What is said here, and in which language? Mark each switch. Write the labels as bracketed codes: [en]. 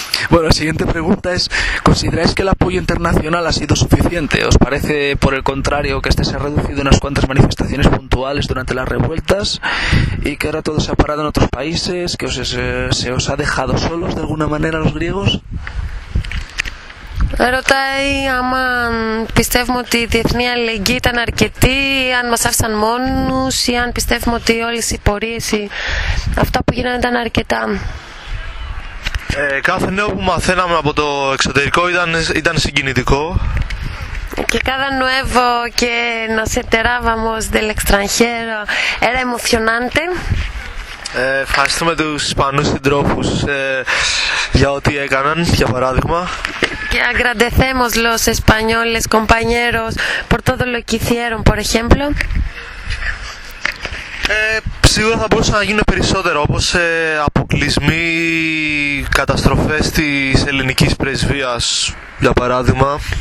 [es] Bueno, la siguiente pregunta es, ¿consideráis que el apoyo internacional ha sido suficiente? ¿Os parece, por el contrario, que este se ha reducido a unas cuantas manifestaciones puntuales durante las revueltas y que ahora todo se ha parado en otros países, que se os ha dejado solos de alguna manera los griegos? [el] Ρωτάει άμα πιστεύουμε ότι η διεθνή αλληλεγγύη ήταν αρκετή, αν μας άφησαν μόνους ή αν πιστεύουμε ότι όλες οι πορείες ή αυτά που γίνανε ήταν αρκετά. Κάθε νέο που μαθαίναμε από το εξωτερικό ήταν συγκινητικό. [es] Και cada nuevo que nos enterábamos del extranjero era emocionante. [el] Ευχαριστούμε τους Ισπανούς συντρόφους για ό,τι έκαναν, για παράδειγμα. [es] Και agradecemos los españoles compañeros por todo lo que hicieron, por ejemplo. [el] Σίγουρα θα μπορούσαν να γίνουν περισσότερο, όπως αποκλεισμοί, καταστροφές της ελληνικής πρεσβείας, για παράδειγμα.